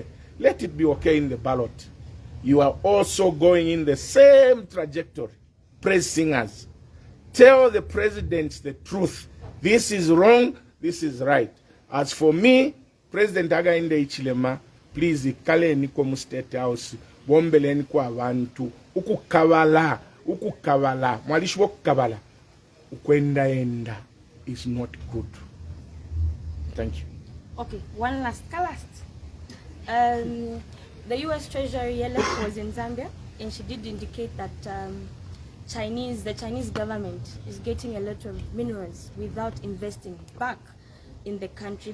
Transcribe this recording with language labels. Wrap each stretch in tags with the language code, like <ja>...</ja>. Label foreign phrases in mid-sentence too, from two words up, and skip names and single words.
<en>Let it be okay in the ballot. You are also going in the same trajectory. Praise singers. Tell the president the truth. This is wrong, this is right. As for me,</en> <bem>President Hakainde Hichilema, please ikaleni ko mu State House, bombeleni kwa abantu, ukukabala, mwalishi wokukabala, ukwendaenda</bem> <en>is not good. Thank you. Okay, one last. The U.S. Treasury Yellen was in Zambia, and she did indicate that the Chinese government is getting a lot of minerals without investing back in the country.</en>